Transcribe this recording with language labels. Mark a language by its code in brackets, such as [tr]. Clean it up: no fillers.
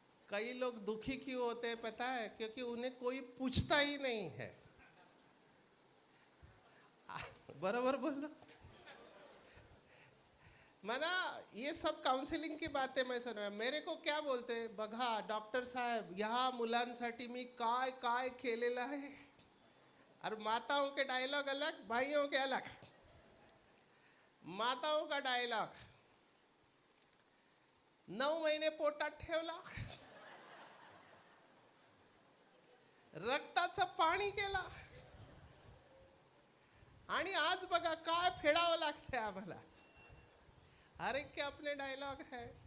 [hi] कई लोग दुखी क्यों होते हैं पता है? क्योंकि उन्हें कोई पूछता ही नहीं है। बराबर बोलो। मना ये सब काउन्सिलिंग की बातें मैं सुन रहा। मेरे को क्या बोलते हैं, [mr] बघा डॉक्टर साहेब, ह्या मुलांसाठी मी काय काय केलेलं आहे। [hi] और माताओं के डायलॉग अलग, भाइयों के अलग। माताओं का डायलॉग, [mr] 9 महीने पोटात ठेवला, रक्ताचं पाणी केला, आणि आज बघा काय फेडावं लागतंय आम्हाला। [hi] हर एक के अपने डायलॉग है।